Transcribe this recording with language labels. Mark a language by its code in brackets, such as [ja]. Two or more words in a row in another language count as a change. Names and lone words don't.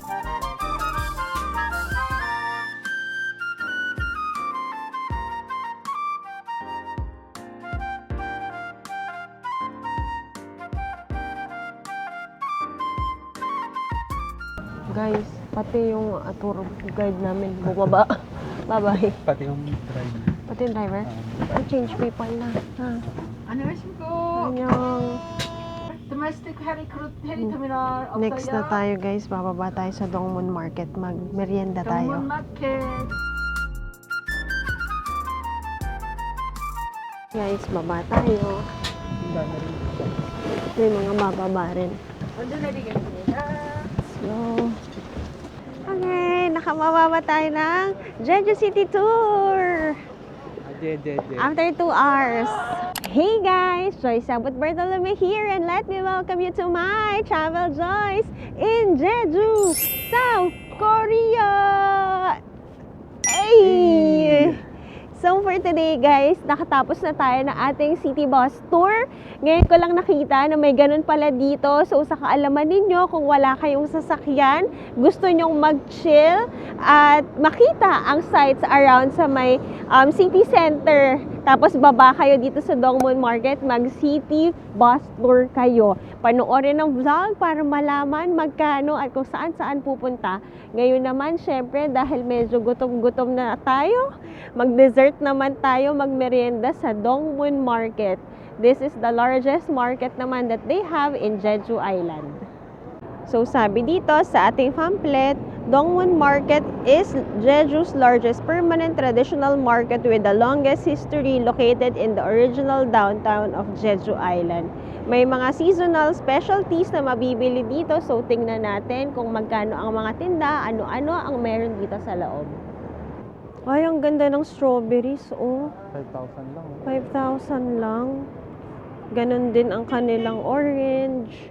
[tl] Guys, pati yung [en] tour guide [tl] namin bumaba. Bye-bye. Pati yung driver. Pati yung driver? [en] Change people [tl] na. Ha? [ko] 안녕하십니까. [tl] Annyeong. [en] Domestic Heli Terminal of [tl] Next na tayo guys, bababa tayo sa Dongmun Market. Mag-merienda tayo. Dongmun Market. Guys, baba tayo. May mga bababa rin. [ko] 언제 내리겠습니다. [tl] So, okay, nakamababa tayo ng Jeju City Tour. [en] After 2 hours. Hey guys, Joyce Sabot Bartolome here and let me welcome you to my Travel Joys in Jeju, South Korea. Hey! So for today guys, [tl] nakatapos na tayo ng ating [en] city bus tour. [tl] Ngayon ko lang nakita na may ganun pala dito. So sa kaalaman ninyo, kung wala kayong sasakyan, gusto nyong mag-chill at makita ang [en] sights around [tl] sa may [en] city center. [tl] Tapos baba kayo dito sa Dongmun Market, mag-city bus tour kayo. Panoorin ang vlog para malaman magkano at kung saan-saan pupunta. Ngayon naman, syempre, dahil medyo gutom-gutom na tayo, mag-dessert naman tayo, mag-merienda sa Dongmun Market. [en] This is the largest market naman that they have in Jeju Island. [tl] So sabi dito sa ating pamphlet, [en] Dongwon Market is Jeju's largest permanent traditional market with the longest history, located in the original downtown of Jeju Island. [tl] May mga [en] seasonal specialties [tl] na mabibili dito, so tingnan natin kung magkano ang mga tinda, ano-ano ang meron dito sa loob. Ay, ang ganda ng strawberries, oh. 5,000 lang. 5,000 lang. Ganon din ang kanilang orange.